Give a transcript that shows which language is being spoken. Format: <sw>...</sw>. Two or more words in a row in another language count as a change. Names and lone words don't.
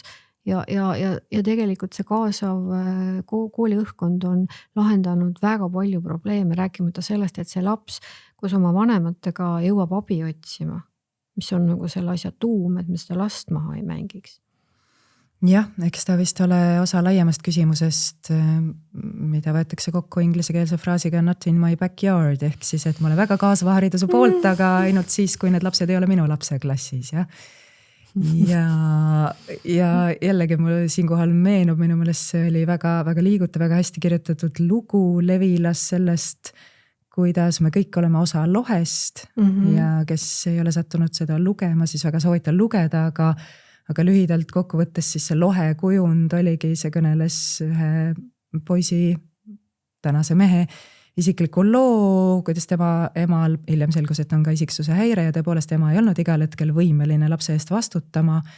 <et>Ja tegelikult see kaasav kooliõhkkond on lahendanud väga palju probleeme, rääkimata sellest, et see laps koos oma vanematega jõuab abi otsima, mis on nagu selle asja tuum, et me seda last maha ei mängiks. Jah, eks ta vist ole osa laiemast küsimusest, mida võetakse kokku ingliskeelse fraasiga</et> <en>not in my backyard,</en> <et>ehk siis, et ma olen väga kaasava hariduse poolt, aga ainult siis, kui need lapsed ei ole minu lapse klassis, jah. Ja jällegi mulle siinkohal meenub, minu meelest see oli väga liigutav, väga hästi kirjutatud lugu Levilas sellest, kuidas me kõik oleme osa lohest ja kes ei ole sattunud seda lugema, siis väga soovitan lugeda, aga lühidalt kokkuvõttes siis see lohe kujund oligi, see kõneles ühe poisi, tänase mehe isikliku loo, kuidas tema emal hiljem selgus, et on ka isiksuse häire ja tõepoolest ema ei olnud igal hetkel võimeline lapse eest vastutama.</et>